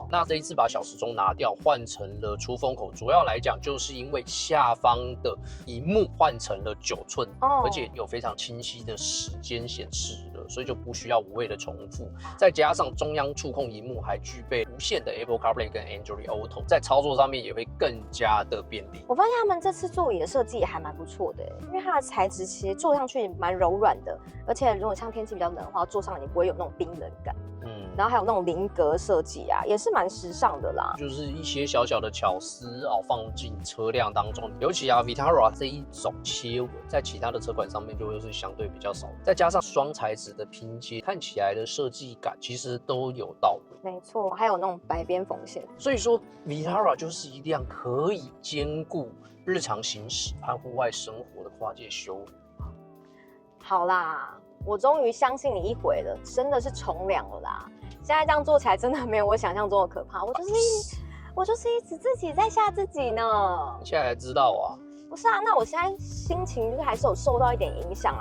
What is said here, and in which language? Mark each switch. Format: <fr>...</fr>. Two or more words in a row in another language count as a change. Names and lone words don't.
<zh>那這一次把小時鐘拿掉，換成了出風口，主要來講就是因為下方的螢幕換成了9寸，而且有非常清晰的時間顯示了，所以就不需要無謂的重複。再加上中央觸控螢幕還具備無線的 Apple CarPlay 跟 Android Auto， 在操作上面也會更加的便利。我發現他們這次座椅的設計也還蠻不錯的，因為它的材質其實坐上去蠻柔軟的，而且如果像天氣比較冷的話，坐上也不會有那種冰冷感。然後還有那種菱格設計啊，也是蠻時尚的啦。就是一些小小的巧思放進車輛當中。尤其啊 Vitara 這一種切紋，在其他的車款上面就會是相對比較少。再加上雙材質的拼接，看起來的設計感其實都有到位。沒錯，還有那種白邊縫線。所以說 Vitara 就是一輛可以兼顧日常行駛和戶外生活的跨界休旅。好啦，我終於相信你一回了，真的是從良了啦。現在這樣做起來真的沒有我想象中的可怕，我就是一直自己在嚇自己呢。你現在才知道啊？不是啊，那我現在心情就是还是有受到一點影響啊。</zh>